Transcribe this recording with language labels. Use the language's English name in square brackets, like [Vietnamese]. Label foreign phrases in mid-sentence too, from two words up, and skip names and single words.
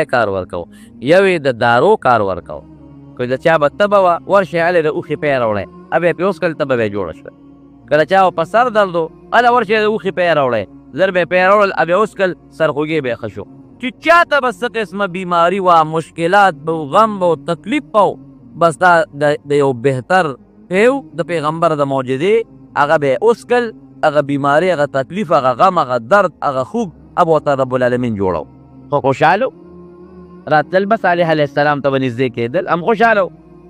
[Pashto] کار ورکو یو یې د دارو کار ورکو که د چا به تبه وه ورشئ هلې د اوښې پی راوړی اب یې پې وڅښل تبه به یې جوړه شوه که د چا په سر درد و هله ورشئ د اوښې پی راوړی زر به یې پی راوړل اب یې وڅښل سرخوږې به یې ښه شو چې چا ته به څه قسمه بیماري وه مشکلات به و غم به و تکلیف به و بس دا د یو بهتر پیو د پیغمبر د معجزې هغه به یې وڅښل هغه بیماري هغه تکلیف هغه غم هغه درد هغه خوږ اب ورته [Arabic] رب العالمین [Pashto] جوړو خو خوشحاله راتلل به صالح [Arabic] علیه السلام [Pashto] ته به نږدې کېدل هم خوشحاله و